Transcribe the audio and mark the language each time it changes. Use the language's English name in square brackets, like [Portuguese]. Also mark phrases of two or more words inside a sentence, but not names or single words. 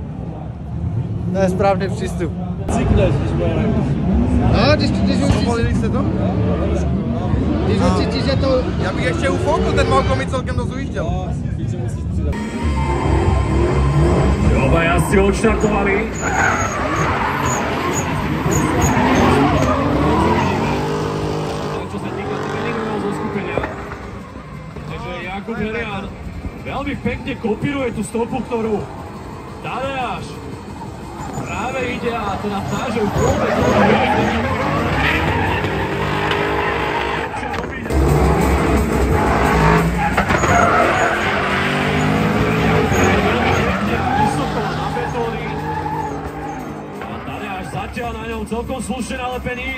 [Czech] To je správný přístup. Cykneš, když bude No, když ucítíš, Zpomalili jste to? že to... Já bych ještě ufoukl, ten Malko mi celkem dost ujížděl. [Slovak] Oba jazdci odštartovali. Čo sa týka tréningového zoskupenia. Takže Jakub Herian veľmi pekne kopíruje tú stopu, ktorú Tadeáš práve ide a teda táže už vôbec zatiaľ na ňom celkom slušne nalepený.